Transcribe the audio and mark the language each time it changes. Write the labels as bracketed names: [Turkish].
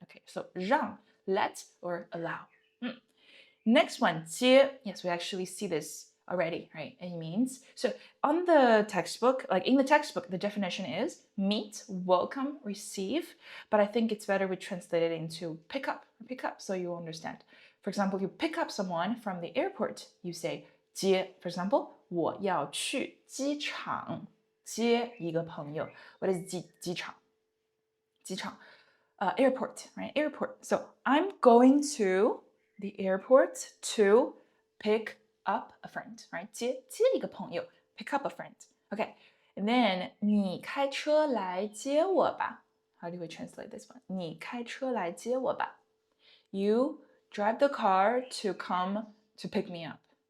[English] Okay, so 让, let or allow. Next one, 接. Yes, we actually see this already, right? It means, so on the textbook, like in the textbook, the definition is meet, welcome, receive, but I think it's better we translate it into pick up, so you understand. For example, you pick up someone from the airport, you say 接. For example, [Chinese] 我要去机场接一个朋友. [English] What is 机场?机场.Airport, right? Airport. So I'm going to the airport to pick up a friend, right? [Chinese] 接一个朋友, [English] pick up a friend. Okay. And then [Chinese] 你开车来接我吧. [English] How do we translate this one? [Chinese] 你开车来接我吧. [English] You drive the car to come to pick me up.